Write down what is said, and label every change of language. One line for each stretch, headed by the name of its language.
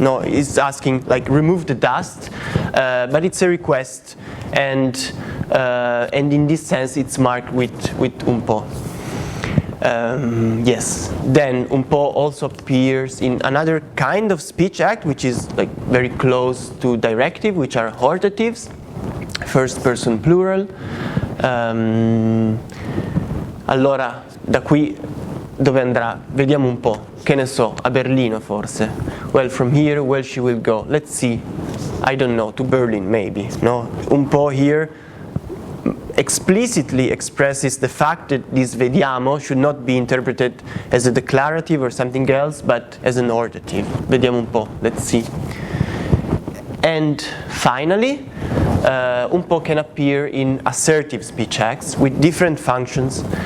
English: No, it's asking like remove the dust, but it's a request, and in this sense it's marked with un po'. Yes. Then un po' also appears in another kind of speech act, which is like very close to directive, which are hortatives, first person plural.
Italian: Allora, da qui dove andrà? Vediamo un po'. Che ne so, a Berlino forse.
English: Well, from here, where she will go? Let's see. I don't know, to Berlin maybe. No, un po' here explicitly expresses the fact that this vediamo should not be interpreted as a declarative or something else, but as an hortative.
Italian: Vediamo un po',
English: let's see. And finally, un po' can appear in assertive speech acts with different functions.